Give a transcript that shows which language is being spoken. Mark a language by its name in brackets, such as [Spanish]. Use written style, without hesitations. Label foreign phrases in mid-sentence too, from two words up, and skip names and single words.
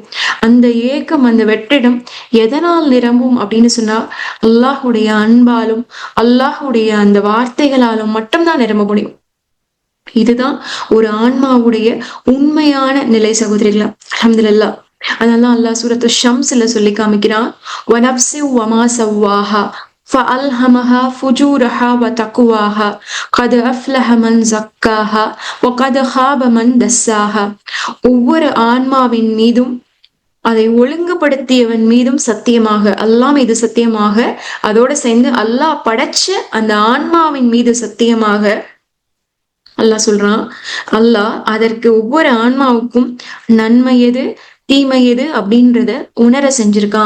[Tamil] அந்த ஏக்கம், அந்த வெற்றிடம் எதனால் நிரம்பும் அப்படின்னு சொன்னா அல்லாஹுடைய அன்பாலும் அல்லாஹுடைய அந்த வார்த்தைகளாலும் மட்டும்தான் நிரம்ப முடியும். இதுதான் ஒரு ஆன்மாவுடைய உண்மையான நிலை சகோதரிகளா. அல்ஹம்துலில்லாஹ். அதனால அல்லாஹ் சூரத்து ஷம்ஸ்ல சொல்லி காமிக்கிறான், [Arabic] ونفس وما سواها فألهمها فجورها وتقواها قد أفلح من زكاها وقد خاب من دساها. [Tamil] ஒவ்வொரு ஆன்மாவின் மீதும் அதை ஒழுங்குபடுத்தியவன் மீதும் சத்தியமாக, அல்லாஹ் மீது சத்தியமாக, அதோட சேர்ந்து அல்லாஹ் படைச்ச அந்த ஆன்மாவின் மீது சத்தியமாக அல்லாஹ் சொல்றான், அல்லாஹ் அதற்கு ஒவ்வொரு ஆன்மாவுக்கும் நன்மை எது தீமை எது அப்படின்றத உணர செஞ்சிருக்கான்.